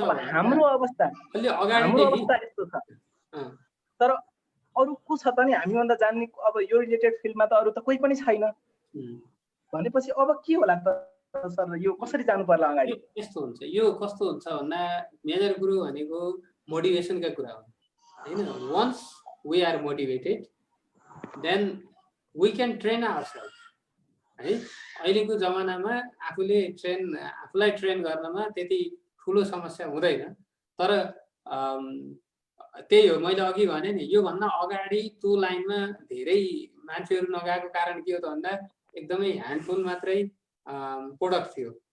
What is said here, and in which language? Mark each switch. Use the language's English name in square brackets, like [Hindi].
[Nepali] हाम्रो अवस्था यस्तो छ, तर अरू को छ त नि हामीभन्दा जान्ने अब यो रिलेटेड फिल्डमा त अरू त कोही पनि छैन भनेपछि अब के होला त सर, यो कसरी जानु पर्ला अगाडि? यस्तो हुन्छ, यो कस्तो हुन्छ भन्दा मेजर गुरु भनेको मोटिभेसनका कुरा हो हैन। [English] Once we are motivated then we can train ourselves है। [Nepali] अहिलेको जमानामा आफूलाई ट्रेन गर्नमा त्यति ठुलो समस्या हुँदैन, तर त्यही हो मैले अघि भने नि, योभन्दा अगाडि त्यो लाइनमा धेरै मान्छेहरू नगएको कारण के हो त भन्दा एकदमै ह्यान्डफुल मात्रै प्रोडक्ट थियो।